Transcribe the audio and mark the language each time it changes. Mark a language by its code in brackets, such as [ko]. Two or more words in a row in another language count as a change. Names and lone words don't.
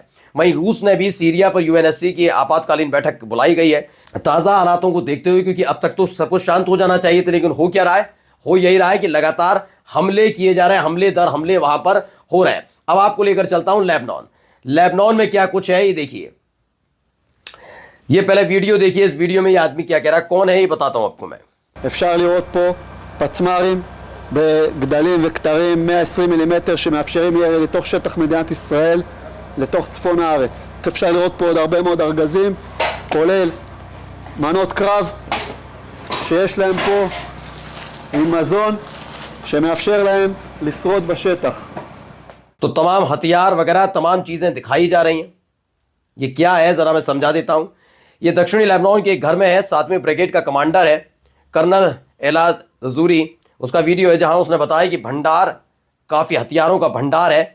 [hi] वहीं रूस ने भी सीरिया पर UNSC की आपातकालीन बैठक बुलाई गई है ताज़ा हालातों को देखते हुए, क्योंकि अब तक तो सब कुछ शांत हो जाना चाहिए था, लेकिन हो क्या रहा है? हो यही रहा है कि लगातार हमले किए जा रहे हैं, हमले दर हमले वहां पर हो रहे हैं। अब आपको लेकर चलता हूं लेबनान में क्या कुछ है ये देखिए। ये पहले वीडियो देखिए, इस वीडियो में ये आदमी क्या कह रहा है, कौन है ये बताता हूं आपको मैं। [he] אפשר לראות פה פצמ"רים בגדלים וכתרים 120 מילימטר שמאפשרים ירי לתוך שטח מדינת ישראל, לתוך צפון הארץ. אפשר לראות פה עוד הרבה מאוד ארגזים, כולל מנות קרב שיש להם פה עם מזון שמאפשר להם לשרוד בשטח. [hi] तो तमाम हथियार वगैरह तमाम चीजें दिखाई जा रही हैं। ये क्या है जरा मैं समझा देता हूं। ये दक्षिणी लेबनान के एक घर में है, 7वीं ब्रिगेड का कमांडर है कर्नल एलाद जूरी, उसका वीडियो है जहां उसने बताया कि भंडार, काफ़ी हथियारों का भंडार है।